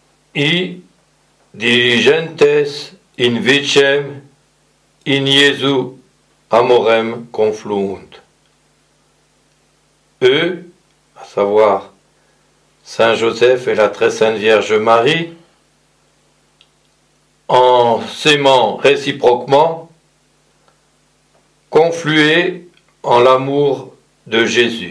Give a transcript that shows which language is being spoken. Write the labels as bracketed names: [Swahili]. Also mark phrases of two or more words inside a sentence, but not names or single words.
[Latin] I diligentes in vicem in Iesu amorem confluunt. [French] Eux, à savoir Saint Joseph et la très sainte Vierge Marie, en s'aimant réciproquement, confluaient en l'amour de Jésus.